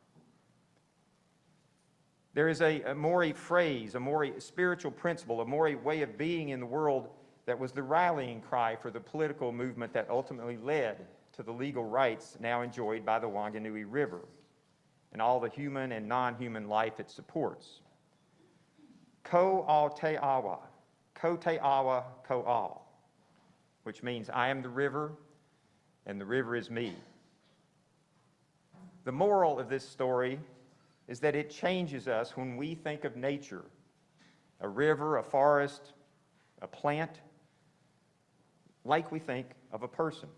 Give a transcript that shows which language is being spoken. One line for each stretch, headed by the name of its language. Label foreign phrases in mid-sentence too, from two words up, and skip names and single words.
English: There is a Maori phrase, a Maori spiritual principle, a Maori way of being in the world that was the rallying cry for the political movement that ultimately led to the legal rights now enjoyed by the Wanganui River and all the human and non-human life it supports.
Māori: Ko ao te awa, ko te awa, ko ao,
English: which means I am the river and the river is me. The moral of this story is that it changes us when we think of nature, a river, a forest, a plant, like we think of a person.